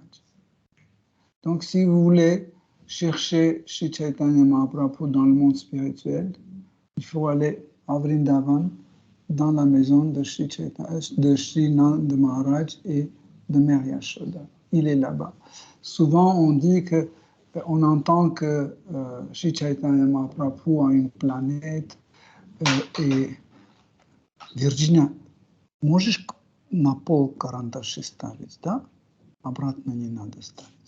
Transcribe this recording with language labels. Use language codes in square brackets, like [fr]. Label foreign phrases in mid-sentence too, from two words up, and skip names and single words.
[fr] Donc, si vous voulez chercher Shri Chaitanya Mahaprabhu dans le monde spirituel, il faut aller à Vrindavan, dans la maison de Shri Nanda Maharaj et de Mère Yashoda. Il est là-bas. Souvent, on entend que Shri Chaitanya Mahaprabhu a une planète et Virginia, [ru] можешь на пол карандаши ставить, да? Обратно не надо ставить.